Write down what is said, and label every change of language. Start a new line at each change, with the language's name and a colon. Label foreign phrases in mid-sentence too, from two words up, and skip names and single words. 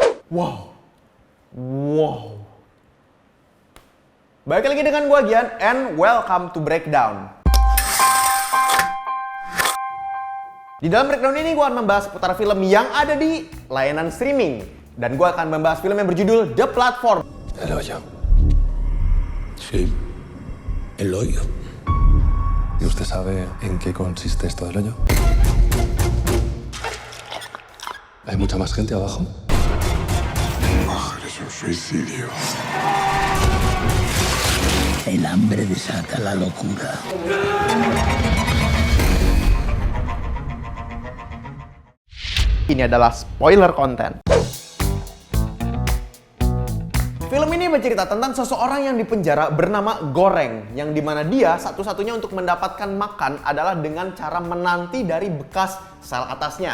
Indonesian: Wow. Balik lagi dengan gua Gian
English: and welcome to Breakdown.
Indonesian: Di dalam Breakdown ini gua akan membahas seputar film yang ada di layanan streaming. Dan gua akan membahas film yang berjudul The Platform.
Spanish: El hoyo. Sí, el hoyo. ¿Y usted sabe en qué consiste esto del hoyo? ¿Hay mucha más gente abajo? Es un suicidio. El hambre desata la locura.
Indonesian: Ini adalah
English: spoiler content.
Indonesian: Film ini bercerita tentang seseorang yang dipenjara bernama Goreng, yang dimana dia satu-satunya untuk mendapatkan makan adalah dengan cara menanti dari bekas sel atasnya.